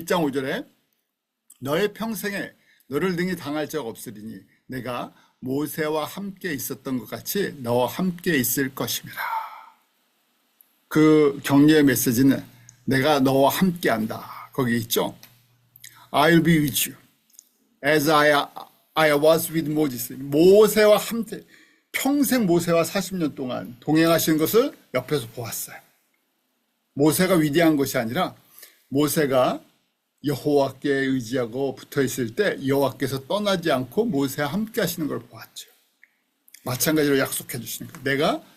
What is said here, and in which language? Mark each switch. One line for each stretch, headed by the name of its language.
Korean: 1장 5절에 너의 평생에 너를 능히 당할 적 없으리니 내가 모세와 함께 있었던 것 같이 너와 함께 있을 것입니다. 그 격려의 메시지는 내가 너와 함께 한다. 거기 있죠.
English: I'll be with you as I was with Moses.
Korean: 모세와 함께 평생 모세와 40년 동안 동행하시는 것을 옆에서 보았어요. 모세가 위대한 것이 아니라 모세가 여호와께 의지하고 붙어있을 때 여호와께서 떠나지 않고 모세와 함께 하시는 걸 보았죠. 마찬가지로 약속해 주시는 거예요. 내가